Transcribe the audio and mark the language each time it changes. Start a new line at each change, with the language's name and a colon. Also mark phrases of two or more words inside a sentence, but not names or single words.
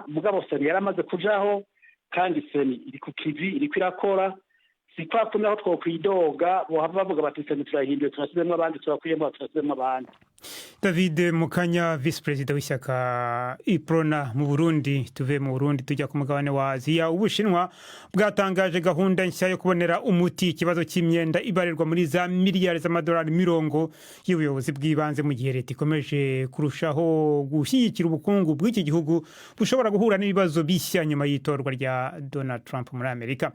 Rundi: Mugabo seni yaramaze kujaho, kandi seni iri ku kivi, iri kwirakora. Si kwa kundi aho twokwidoga bohava bavuga bati seni turahinduye, turasubiremo abandi, turakuyemo turasubiremo abandi.
Kinyarwanda: David Mukanya,
English: Vice President
Kinyarwanda: w'ishyaka Iprona mu Burundi. Tuve mu Burundi tujya ku mugabane wa Aziya. Ubushinwa bwatangaje gahunda nshya yo kubonera umuti ikibazo cy'imyenda ibarirwa muri za miliyari z'amadolari 40 y'ubuyobozi bw'ibanze, mu gihe leta ikomeje kurushaho gushyigikira ubukungu bw'iki gihugu bushobora guhura n'ibibazo bishya nyuma y'itorwa rya Donald Trump muri Amerika.